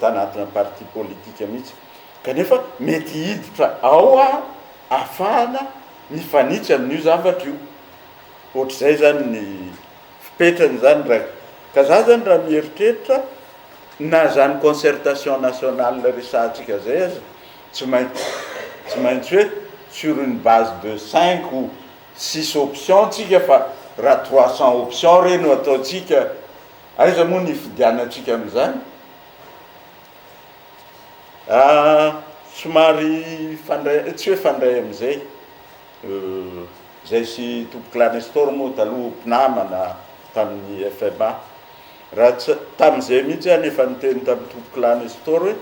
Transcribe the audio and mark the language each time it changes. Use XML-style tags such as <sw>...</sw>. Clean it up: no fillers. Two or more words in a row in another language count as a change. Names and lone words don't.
<mg>tanatina parti politika mihitsy kanefa mety hiditra ao ahafahana mifanitsy amin'io zavatra io ohatr'izay zany ny fipetrany zany raha ka za zany raha mieritreritra na zany</mg> <fr>concertation nationale</fr> <mg>resahantsika zay aza tsy maintsy hoe</mg> <fr>sur une base de 5 ou 6 options</fr> <mg>tsika fa raha 300 options reno ataotsika aiza moa ny fidianatsika amin'izany somary fandray tsy hoe fandray am'izay zay sy tompoky lanestor moa taloha mpinamana tamin'ny FMA raha tamin'izay mihitsy any efa niteny tamin'ny tompoky lanestor hoe</mg>